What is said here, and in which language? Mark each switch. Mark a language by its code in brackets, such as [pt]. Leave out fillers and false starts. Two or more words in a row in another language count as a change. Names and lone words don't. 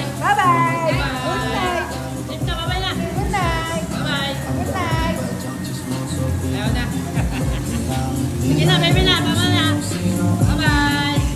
[en] Bye-bye! Bye. Tip na, bye-bye na. Good night! Bye-bye. Good night! [tl] Ayaw na. Sige na, baby na. Baba na. [en] Bye-bye.